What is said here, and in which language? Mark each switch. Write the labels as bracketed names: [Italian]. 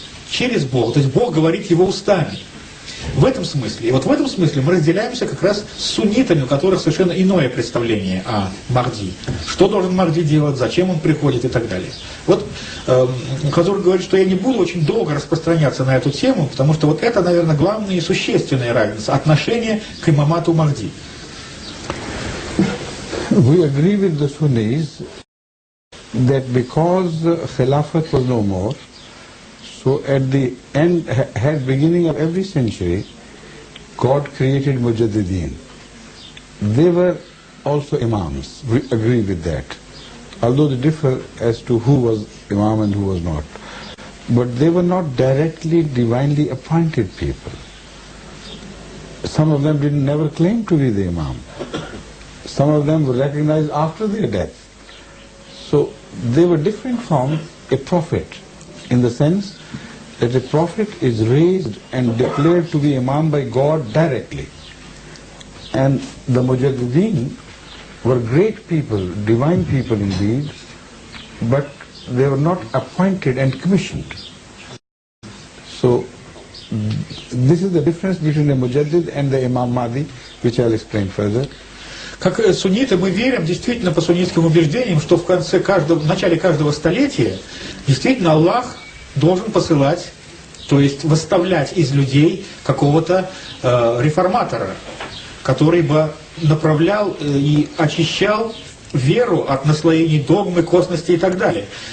[Russian] через Бога, то есть Бог говорит его устами. В этом смысле. И вот в этом смысле мы разделяемся как раз с суннитами, у которых совершенно иное представление о Махди. Что должен Махди делать, зачем он приходит и так далее. Вот Хазур говорит, что я не буду очень долго распространяться на эту тему, потому что вот это, наверное, главная и существенная разница, отношение к имамату Махди. [English] We agree with the Sunnis that because Khilafat was no more, so at the beginning of every century, God created Mujaddideen. They were also Imams. We agree with that. Although they differ as to who was Imam and who was not. But they were not directly divinely appointed people. Some of them didn't never claim to be the Imam. Some of them were recognized after their death. So they were different from a prophet in the sense that a prophet is raised and declared to be Imam by God directly. And the Mujaddideen were great people, divine people indeed, but they were not appointed and commissioned. So this is the difference between the Mujaddid and the Imam Mahdi, which I'll explain further. [Russian] Как сунниты мы верим действительно по суннитским убеждениям, что в начале каждого столетия действительно Аллах должен посылать, то есть выставлять из людей какого-то реформатора, который бы направлял и очищал веру от наслоений догмы, косности и так далее.